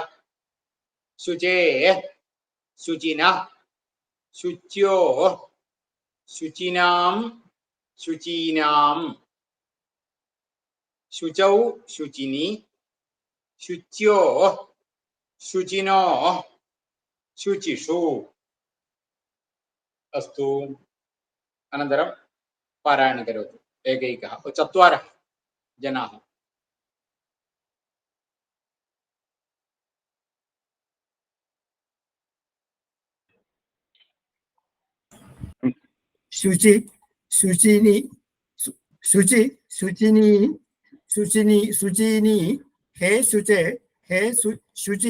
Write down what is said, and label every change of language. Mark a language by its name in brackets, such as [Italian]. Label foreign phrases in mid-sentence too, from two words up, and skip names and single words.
[Sanskrit] ശുചേ, ശുചിനഃ, ശുച്യോ, ശുചിനാം, ശുചീനാം. ശുചൗ, ശുചിനി, ശുച്യോ, ശുചിനോ, ശുചിഷു. अस्तु. अनन्तरं पारायणं करोतु एकैकः. चत्वारः ജനാः. ശുചി, ശുചിനി, ശുചി, ശുചിനി, ശുചിനി, ശുചിനി, ഹേ ശുചേ, ഹേ ശുചി,